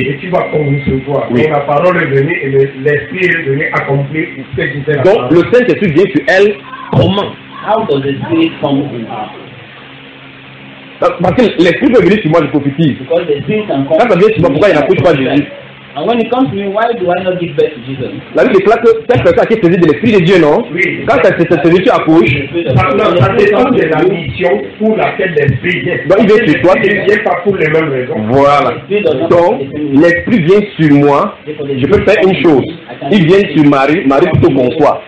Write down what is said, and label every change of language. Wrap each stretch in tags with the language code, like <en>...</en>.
<fr>Et tu vas concevoir. Oui. Donc la parole est venue et l'Esprit est venu accomplir ce que tu fais. Donc le Saint-Esprit vient sur elle comment?</fr> <en>How does the Spirit come in her?</en> <fr>Parce que l'Esprit peut venir sur moi, je prophétise.</fr> <en>Because the Spirit can come.</en> <fr>Quand ça vient sur moi, pourquoi il n'accouche pas Jésus?</fr> <en>And when it comes to me, why do I not give birth to Jesus?</en> <fr>La Bible déclare que cette personne qui est saisie de l'Esprit de Dieu, non? Oui. Quand c'est cette celui qui accouche, ça dépend de la mission pour laquelle l'Esprit vient. Donc il vient sur toi. Il vient pas pour les mêmes raisons. Voilà. Donc, l'Esprit vient sur moi. Je peux faire une chose. Il vient sur Marie. Marie, plutôt bonsoir.</fr>